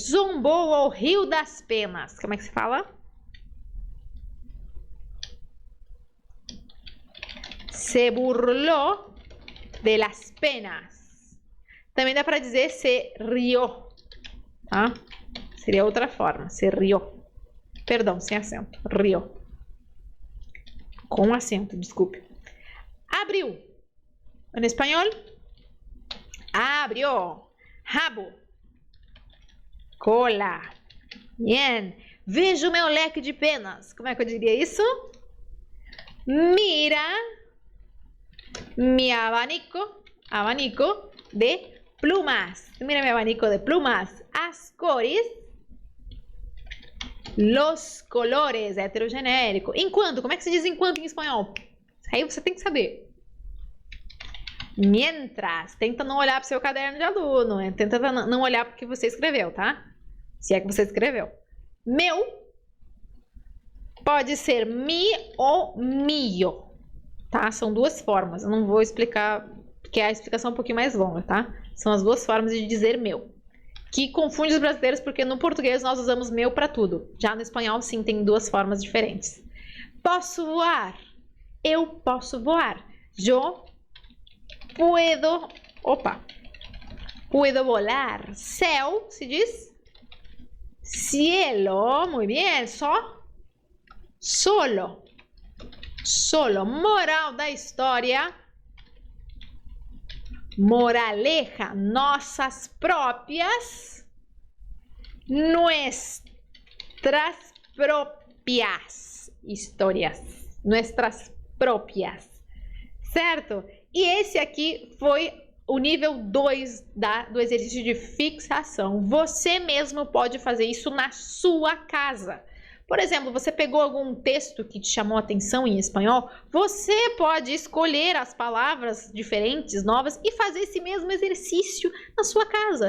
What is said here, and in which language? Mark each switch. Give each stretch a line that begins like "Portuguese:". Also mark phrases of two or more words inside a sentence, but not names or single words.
Portuguese: Zombou ao Rio das Penas. Como é que se fala?
Spanish: Se burló de las penas.
Portuguese: Também dá para dizer
Spanish: se rió,
Portuguese: tá? Seria outra forma,
Spanish: se rió.
Portuguese: Perdão, sem acento, rió. Com acento, desculpe. Abriu. Em espanhol,
Spanish: abrió. Rabo. Cola. Bien.
Portuguese: Vejo meu leque de penas. Como é que eu diria isso?
Spanish: Mira mi abanico de plumas. Mira mi abanico de plumas.
Portuguese: As cores,
Spanish: los colores,
Portuguese: heterogenérico. Enquanto, como é que se diz enquanto em espanhol? Aí você tem que saber. Mientras, tenta não olhar para o seu caderno de aluno, né? Tenta não olhar para o que você escreveu, tá? Se é que você escreveu. Meu pode ser mi ou mio. Tá? São duas formas. Eu não vou explicar, porque a explicação é um pouquinho mais longa, tá? São as duas formas de dizer meu. Que confunde os brasileiros, porque no português nós usamos meu para tudo. Já no espanhol, sim, tem duas formas diferentes. Posso voar. Eu posso voar.
Spanish: Yo puedo... Opa! Puedo volar.
Portuguese: Céu, se diz?
Spanish: Cielo. Muy bien. Só? Solo. Solo.
Portuguese: Moral da história. Moraleja. Nossas próprias.
Spanish: Nuestras propias histórias. Nuestras propias.
Portuguese: Certo? E esse aqui foi o nível 2 do exercício de fixação. Você mesmo pode fazer isso na sua casa. Por exemplo, você pegou algum texto que te chamou a atenção em espanhol, você pode escolher as palavras diferentes, novas, e fazer esse mesmo exercício na sua casa.